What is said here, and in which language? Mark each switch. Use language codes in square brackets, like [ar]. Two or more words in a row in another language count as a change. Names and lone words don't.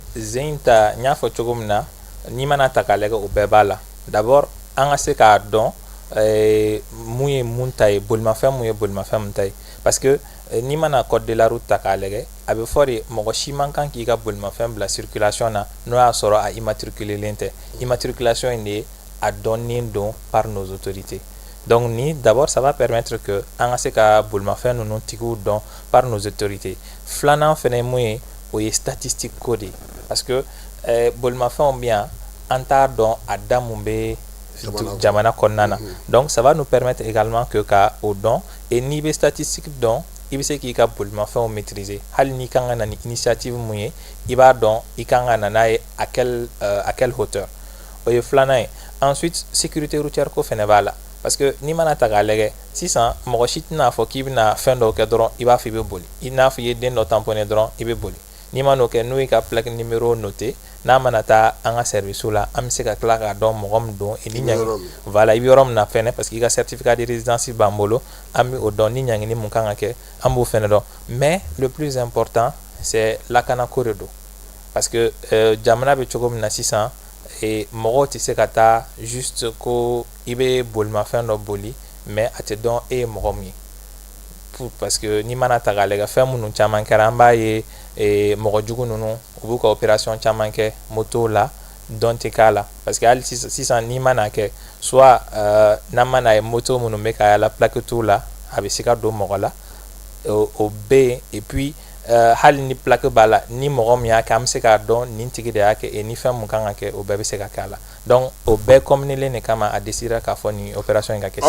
[bm] Ze in ta n y'a fɔ cogo min na n'i mana ta k'a lajɛ o bɛɛ b'a la d'abord an ka se k'a dɔn mun ye mun ta ye bolimafɛn mun ye bolimafɛn mun ta ye [fr] parce que [bm] n'i mana [fr] code de la route [bm] ta k'a lajɛ a bɛ fɔ de mɔgɔ si man kan k'i ka bolimafɛn bila circulation na n'o y'a sɔrɔ a immatriculelen tɛ immatriculation in de ye a donné don [fr] par nos autorités. Donc d'abord ça va permettre que [bm] an ka se ka bolimafɛn ninnu tigiw dɔn [fr] par nos autorités. [bm] Filanan fɛnɛ mun ye o ye statistique ko de [fr] parce que [bm] bolimafɛnw bi yan an t'a dɔn a da mun bɛ jamana kɔnɔna na. [fr] Donc ça va nous permettre également que [bm] ka o dɔn et n'i bɛ statistique dɔn i bɛ se k'i ka bolimafɛnw maîtriser. Hali n'i kan ka na ni initiative mun ye i b'a dɔn i kan ka na n'a ye [fr] à quelle hauteur. [bm] O ye filanan ye. [fr] Ensuite sécurité routière [bm] ko fɛnɛ b'a la. [fr] Parce que [bm] n'i mana ta k'a lajɛ sisan mɔgɔ si tɛna fɔ k'i bɛna fɛn dɔw kɛ dɔrɔn i b'a fɔ i bɛ boli i n'a fɔ i ye den dɔ tamponné dɔrɔn i bɛ boli n'i ma n'o kɛ n'o y'i ka [fr] plaque numéro noté [bm] n'a mana taa an ka service la an bɛ se ka tila k'a dɔn mɔgɔ min don ni ɲangi voilà i bɛ yɔrɔ min na fɛnɛ parce que i ka [fr] certificat de résidence [bm] b'an bolo an bɛ o dɔn ni ɲangini mun kan ka kɛ an b'o fɛnɛ dɔn [fr] mais le plus important c'est [bm] lakanako de don [fr] parce que [bm] jamana bɛ cogo min na sisan mɔgɔw tɛ se ka taa juste ko i bɛ bolimafɛn dɔ boli mais a tɛ dɔn e ye mɔgɔ min ye [fr] parce que [bm] n'i mana ta k'a lajɛ fɛn minnu caman kɛra an b'a ye mɔgɔ jugu ninnu u b'u ka opération caman kɛ moto la dɔn tɛ k'a la [fr] parce que [bm] hali sisan n'i mana kɛ soit n'an mana ye moto minnu bɛ ka yala plaque t'u la a bɛ se ka don mɔgɔ la o bɛ yen [fr] et puis [bm] hali ni plaque b'a la ni mɔgɔ min y'a kɛ an bɛ se k'a dɔn nin tigi de y'a kɛ et ni fɛn mun kan ka kɛ o bɛɛ bɛ se ka kɛ a la donc o bɛɛ combinelen de kama a décidera k'a fɔ nin opération in ka kɛ sisan.